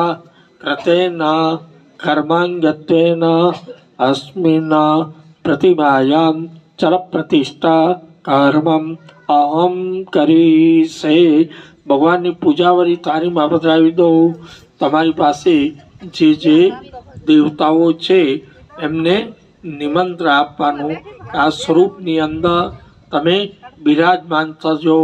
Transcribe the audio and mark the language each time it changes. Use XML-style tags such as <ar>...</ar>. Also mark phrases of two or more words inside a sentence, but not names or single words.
<sa>कृतेन कर्माङ्गत्वेन अस्मिन् प्रतिमायां चल प्रतिष्ठा कर्मम अहम કરીશે।</sa> <gu>ભગવાનની પૂજાવરી તારીમાં પધરાવી દો। તમારી પાસે જે દેવતાઓ છે એમને નિમંત્રણ આપવાનું, આ સ્વરૂપની અંદર તમે બિરાજમાન થજો।</gu>